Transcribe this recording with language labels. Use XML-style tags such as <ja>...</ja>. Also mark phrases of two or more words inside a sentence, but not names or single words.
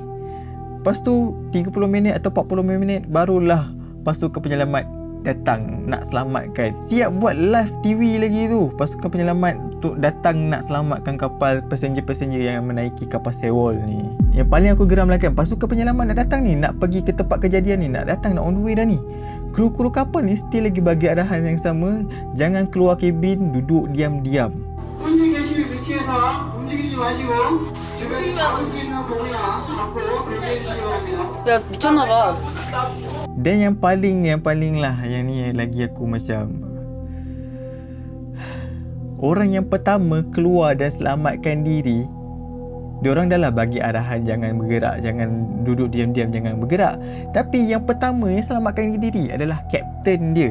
<ms>Lepas tu 30 minit atau 40 minit barulah pasukan penyelamat datang nak selamatkan. Siap buat</ms> <en>live TV</en> <ms>lagi tu, pasukan penyelamat untuk datang nak selamatkan kapal passenger yang menaiki kapal Sewol ni. Yang paling aku geram lah kan, pasukan penyelamat nak datang ni, nak pergi ke tempat kejadian ni, nak datang, nak</ms> <en>on the way</en> <ms>dah ni. Kru-kru kapal ni still lagi bagi arahan yang sama, jangan keluar kabin, duduk diam-diam.</ms> <ko>혼자 계실 위치에서 움직이지 마시고 주변에 잡을 수 있는 공이나 잡고 대기해 주시기 바랍니다. 야 미쳤나봐.</ko> <ms>Dan yang paling lah, yang ni lagi aku macam, orang yang pertama keluar dan selamatkan diri, diorang dah lah bagi arahan jangan bergerak, jangan duduk diam-diam, jangan bergerak. Tapi yang pertama yang selamatkan diri adalah kapten dia.</ms>